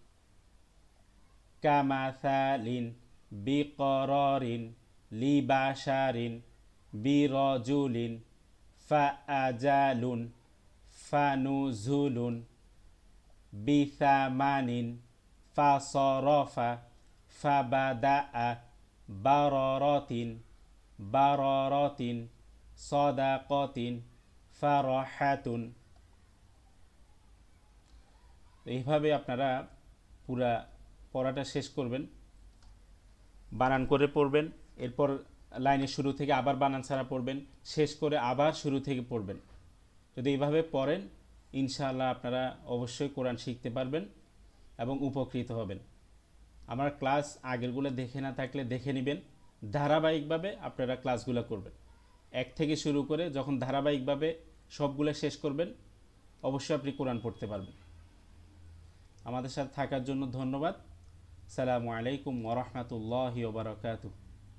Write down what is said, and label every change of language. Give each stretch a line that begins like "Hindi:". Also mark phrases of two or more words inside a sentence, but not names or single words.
Arabic: كمثل بقرار لبشر برجل فأجل فنزل بثمن فصرف فبدأ براءة براءة صدقة فرحة.
Bangla: এইভাবে আপনারা পুরা পড়াটা শেষ করবেন, বানান করে পড়বেন, এরপর লাইনের শুরু থেকে আবার বানান ছাড়া পড়বেন, শেষ করে আবার শুরু থেকে পড়বেন। যদি এইভাবে পড়েন ইনশাআল্লাহ আপনারা অবশ্যই কোরআন শিখতে পারবেন এবং উপকৃত হবেন। আমার ক্লাস আগেরগুলো দেখে না থাকলে দেখে নেবেন, ধারাবাহিকভাবে আপনারা ক্লাসগুলো করবেন। এক থেকে শুরু করে যখন ধারাবাহিকভাবে সবগুলো শেষ করবেন অবশ্যই আপনি কোরআন পড়তে পারবেন। আমাদের সাথে থাকার জন্য ধন্যবাদ।
Arabic: السلام عليكم و رحمة الله و بركاته.